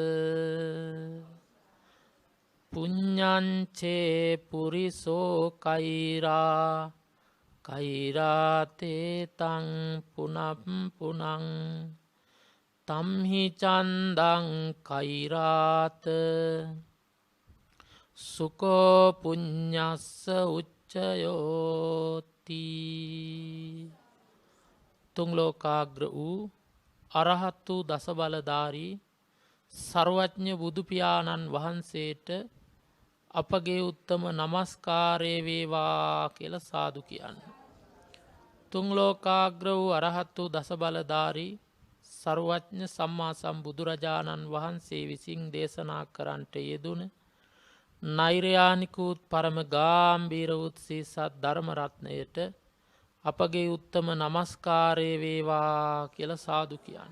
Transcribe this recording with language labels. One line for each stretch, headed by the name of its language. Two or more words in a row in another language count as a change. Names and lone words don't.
Pali: පුඤ්ඤංචේ පුරිසෝ කෛරා කෛරාතේ තං පුනප්පුනං තම්හි චන්දං කෛරාත සුකෝ පුඤ්ඤස්ස උච්චයෝති.
Sinhala: තුන් ලෝකාග්‍ර වූ අරහත් වූ දසබලධාරී සර්වඥ බුදුපියාණන් වහන්සේට අපගේ උත්තම නමස්කාරය වේවා කියලා සාදු කියන්න. තුන් ලෝකාග්‍ර වූ අරහත් වූ දසබලධාරී සර්වඥ සම්මා සම්බුදුරජාණන් වහන්සේ විසින් දේශනා කරන්නට යෙදුන නෛර්යානිකුත් පරම ගාම්භීර වූ සීසත් ධර්ම රත්නයට අපගේ උත්තම නමස්කාරය වේවා කියලා සාදු කියන්න.